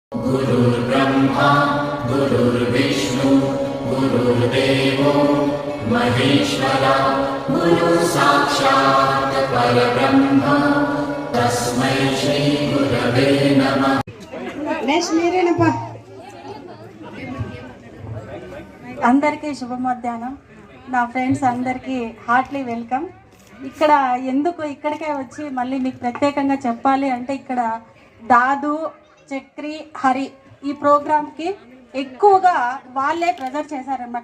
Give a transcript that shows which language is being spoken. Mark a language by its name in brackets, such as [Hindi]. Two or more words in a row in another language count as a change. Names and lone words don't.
[Sanskrit] गुरुर्ब्रह्मा गुरुर्विष्णु गुरुर्देवो महेश्वरा गुरु साक्षात् परब्रह्म तस्मै श्री गुरवे नमः। [Telugu] అందరికీ శుభ మధ్యాహ్నం. నా ఫ్రెండ్స్ అందరికీ [English] heartly welcome. [Telugu] ఇక్కడ ఎందుకు ఇక్కడికే వచ్చి మళ్ళీ మీకు ప్రత్యేకంగా చెప్పాలి అంటే, ఇక్కడ దాదు, చక్రి, హరి ఈ ప్రోగ్రామ్కి ఎక్కువగా వాళ్ళే ప్రెజర్ చేశారనమాట.